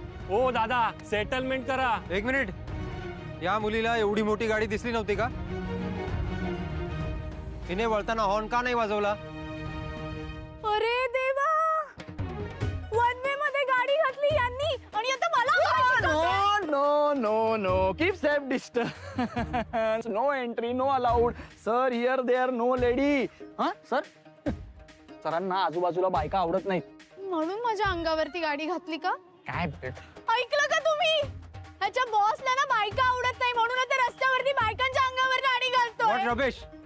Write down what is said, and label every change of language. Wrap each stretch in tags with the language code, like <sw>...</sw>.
<mr>ओ दादा सेटलमेंट करा. एक मिनिट, या मुलीला एवढी मोठी गाडी दिसली नव्हती का? तिने वळताना हॉर्न का नाही वाजवला? अरे देवा, वन वे मध्ये गाडी घातली यांनी आणि आता मला</mr> <en>No no no keep safe distance. No entry, no allowed. Sir here there no lady.</en> <mr>हा सर, सरांना आजूबाजूला बायका आवडत नाहीत. म्हणून माझ्या अंगावरती गाडी घातली का? काय ऐकलं का तुम्ही? ह्याच्या बॉसला ना बायका आवडत नाही म्हणून आता रस्त्यावरती बायकांच्या अंगावर गाडी घालतोय.</mr> <en>What Ramesh?</en>